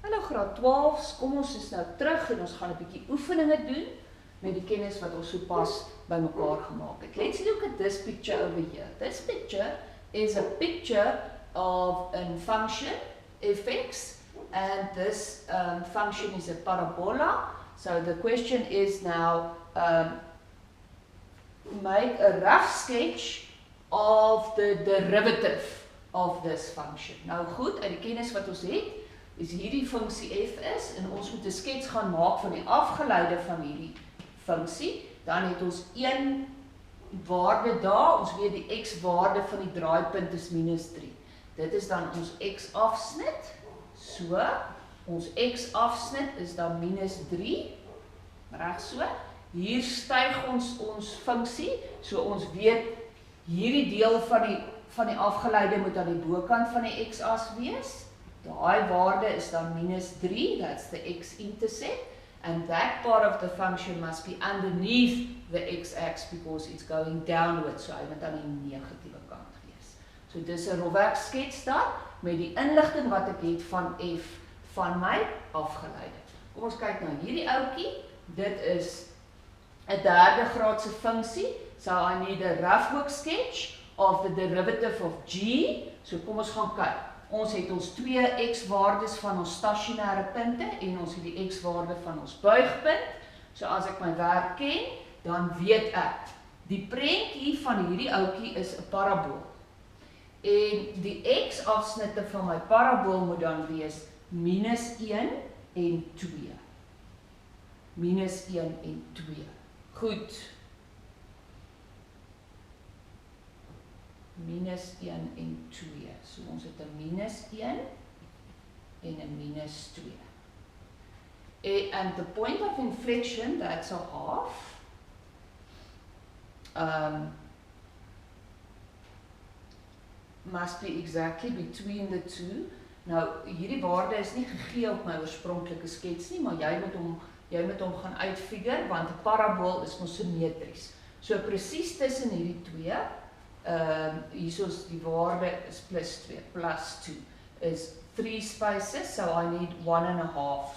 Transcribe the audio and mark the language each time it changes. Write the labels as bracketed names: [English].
[Afrikaans] graad 12's, kom ons is nou terug en ons gaan 'n bietjie oefeninge doen met die kennis wat ons sopas bymekaar gemaak het. [English] Let's look at this picture over here. This picture is a picture of a function, fx, and this function is a parabola. So the question is now, make a rough sketch of the derivative of this function. [Afrikaans] Nou goed, uit die kennis wat ons het, is hierdie funksie f is, en ons moet 'n skets gaan maak van die afgeleide van hierdie funksie. Dan het ons een waarde daar, ons weet die x-waarde van die draaipunt is -3. Dit is dan ons x-afsnit. So, ons x-afsnit is dan -3. Reg so. Hier styg ons funksie, so ons weet hierdie deel van die afgeleide moet aan die bokant van die x-as wees. Daai waarde is dan -3, [English] that's the x-intercept, and that part of the function must be underneath the x-axis because it's going downwards, so [Afrikaans] hy moet aan die negatiewe kant wees. So dis 'n rofwerk skets daar met die inligting wat ek het van f van my afgeleide. Kom ons kyk na hierdie ouetjie. Dit is 'n derde graadse funksie. [English] So I need a rough work sketch of the derivative of g. [Afrikaans] So kom ons gaan kyk. Ons het ons twee x-waardes van ons stasionêre punte en ons het die x-waarde van ons buigpunt. So as ek my werk ken, dan weet ek, die prentjie van hierdie ouetjie is 'n parabool. En die x-afsnitte van my parabool moet dan wees -1 en 2. -1 en 2. Goed. -1 en 2. So ons het 'n -1 en 'n -2. [English] And the point of inflection, that's a half. Must be exactly between the two. [Afrikaans] Nou, hierdie waarde is nie gegee op my oorspronklike skets nie, maar jy moet hom gaan uitfigure, want 'n parabool is mos simmetries. So presies tussen hierdie twee, hier is die waarde is +2, +2 is [English] 3 spaces, so I need 1.5.